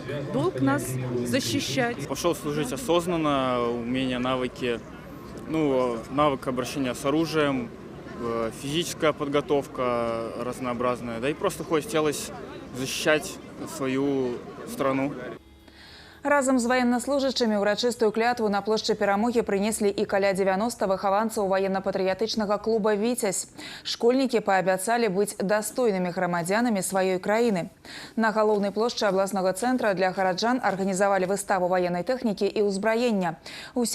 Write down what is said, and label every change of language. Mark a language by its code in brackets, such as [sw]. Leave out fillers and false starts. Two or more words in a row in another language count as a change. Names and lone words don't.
[ru] Долг нас защищать. Пошел служить осознанно, умения, навыки, навык обращения с оружием, физическая подготовка разнообразная, да и просто хотелось защищать свою страну. [be] Разам з ваеннаслужачымі ўрачыстую клятву на плошчы Перамогі прынеслі і каля 90 выхаванцаў ваенна-патрыятычнага клуба «Віцязь». Школьнікі паабяцалі быць дастойнымі грамадзянамі сваёй краіны. На галоўнай плошчы абласнога цэнтра для гараджан арганізавалі выставу ваеннай тэхнікі і ўзбраення.